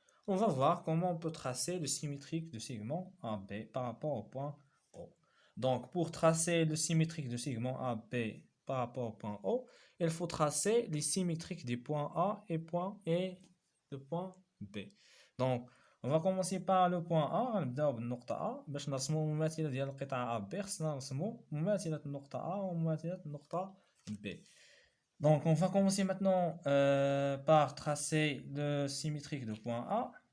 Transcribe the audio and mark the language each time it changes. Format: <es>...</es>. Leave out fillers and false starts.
<fr>On va voir comment on peut tracer le symétrique du segment AB par rapport au point O. Donc, pour tracer le symétrique du segment AB par rapport au point O, il faut tracer les symétriques des points A et le point B. Donc, on va commencer par le point A.</fr> <ar>غنبداو بالنقطة A باش نرسمو مماثلة ديال القطعة AB. خصنا نرسمو مماثلة النقطة A ومماثلة النقطة B.</ar> <fr>Donc, on va commencer maintenant par tracer le symétrique du point A.</fr>